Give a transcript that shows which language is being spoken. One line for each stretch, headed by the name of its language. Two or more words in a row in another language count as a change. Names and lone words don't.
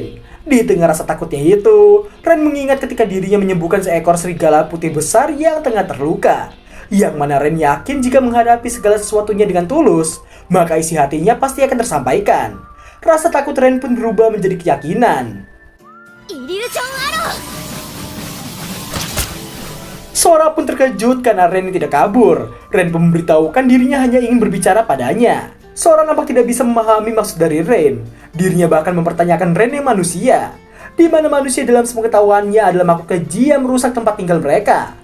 Indonesian: Di tengah rasa takutnya itu, Ren mengingat ketika dirinya menyembuhkan seekor serigala putih besar yang tengah terluka. Yang mana Ren yakin jika menghadapi segala sesuatunya dengan tulus, maka isi hatinya pasti akan tersampaikan. Rasa takut Ren pun berubah menjadi keyakinan.
Japanese: イリュージョンアロー。
Indonesian: Sora pun terkejut karena Ren tidak kabur. Ren pun memberitahukan dirinya hanya ingin berbicara padanya. Sora nampak tidak bisa memahami maksud dari Ren. Dirinya bahkan mempertanyakan Ren yang manusia, di mana manusia dalam sepengetahuannya adalah makhluk keji yang merusak tempat tinggal mereka.